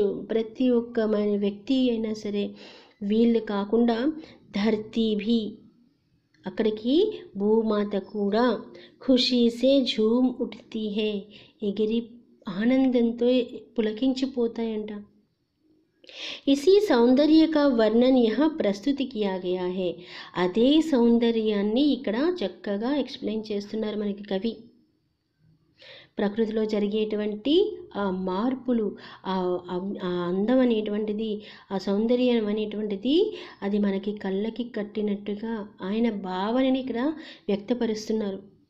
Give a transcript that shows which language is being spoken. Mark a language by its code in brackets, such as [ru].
[te] ప్రతి ఒక్క వ్యక్తి అయినా సరే, వీళ్ళు కాకుండా [hi] ధర్తీ భీ, [te] అక్కడికి భూమాత కూడా [hi] ఖుషీసే ఝూమ్ ఉఠ్తీ హే, [te] ఎగిరి ఆనందంతో పులకించిపోతాయంట. [hi] इसी సౌందర్య का वर्णन यहाँ प्रस्तुत किया गया है. [te] అదే సౌందర్యాన్ని ఇక్కడ చక్కగా ఎక్స్ప్లెయిన్ చేస్తున్నారు మనకి కవి. ప్రకృతిలో జరిగేటువంటి ఆ మార్పులు, ఆ అందం అనేటువంటిది, ఆ సౌందర్యం అనేటువంటిది అది మనకి కళ్ళకి కట్టినట్టుగా ఆయన భావనని ఇక్కడ వ్యక్తపరుస్తున్నారు.